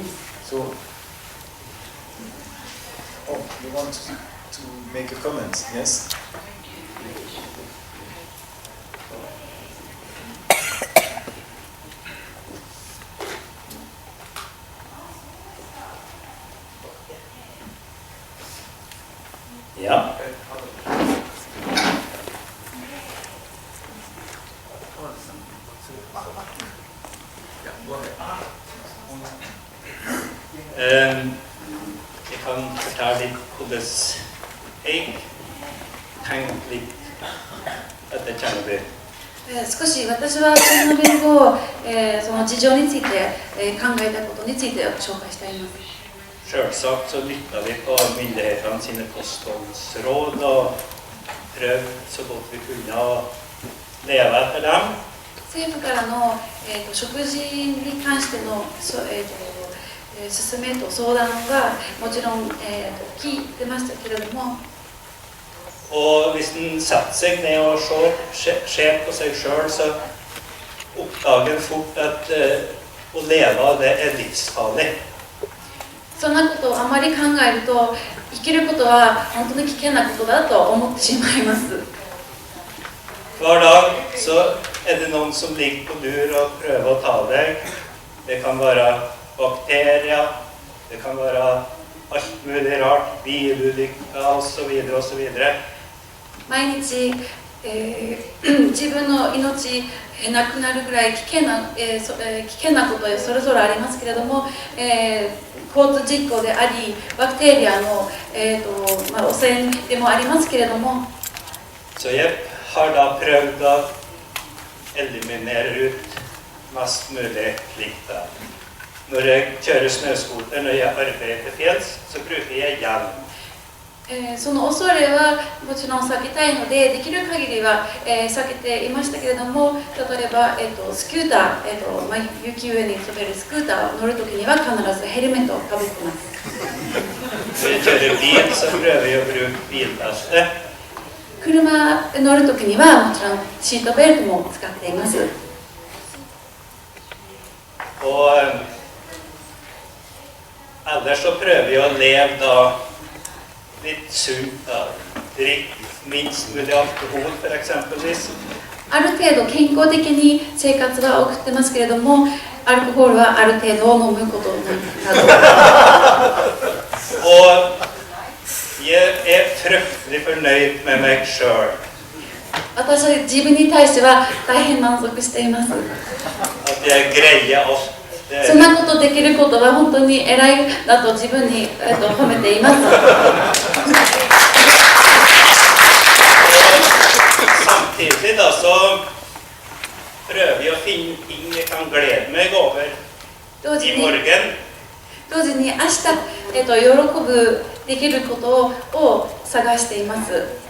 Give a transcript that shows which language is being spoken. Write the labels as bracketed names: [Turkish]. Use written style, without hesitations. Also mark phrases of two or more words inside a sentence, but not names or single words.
[English] So, you want to make a comment? Yes? Yeah. [Norwegian] Jeg kan fortelle litt hvordan jeg tenker litt etter Tsjernobyl. [Japanese] 少し私はチェルノビル後、その事情について、考えたことについて紹介したいと思います。 [Norwegian] Selvsagt så lytta vi på myndighetene sine kostholdsråd og prøvd så godt vi kunne å leve etter dem. [Japanese] 政府からの、食事に関しての、勧めと相談はもちろん、聞いてましたけれども、 [Norwegian] Og hvis en setter seg ned og ser på seg selv, så oppdager en fort at å leve av det er livsfarlig. [Japanese] そんなことをあまり考えると生きることは本当に危険なことだと思ってしまいます。 [Norwegian] Hver dag så er det noen som ligger på dur og prøver å ta deg. Det kan være bakterier, det kan være alt mulig rart, bilulykker osv. osv. [Japanese] 毎日、自分の命なくなるぐらい危険なことはそれぞれありますけれども、交通事故でありバクテリアの、汚染でもありますけれども、 [Norwegian] Så jeg har da prøvd å eliminere ut mest mulig slikt. Når jeg kjører snøscooter, når jeg arbeider til fjells, så bruker jeg hjelm. [Japanese] その恐れはもちろん避けたいので、できる限りは、避けていましたけれども、例えば、スクーター、雪上に飛べるスクーターを乗るときには必ずヘルメットをかぶってます。 [Norwegian] Når jeg kjører bil, så prøver jeg å bruke bilbelte. [Japanese] 車乗るときにはもちろんシートベルトも使っています。 [Norwegian] Og ellers så prøver jeg å leve da litt sunt, da. Drikk minst mulig alkohol, for eksempelvis. [Japanese] ある程度健康的に生活は送ってますけれども、アルコールはある程度飲むことなど。 [Norwegian] Og jeg er fryktelig fornøyd med meg selv. [Japanese] 私は自分に対しては大変満足しています。 [Norwegian] At jeg greier alt. [Japanese] そんなことできることは本当に偉いだと自分に、褒めています。 [Norwegian] Samtidig da så prøver jeg å finne ting jeg kan glede meg over i morgen. [Japanese] 同時に明日、喜ぶできることを探しています。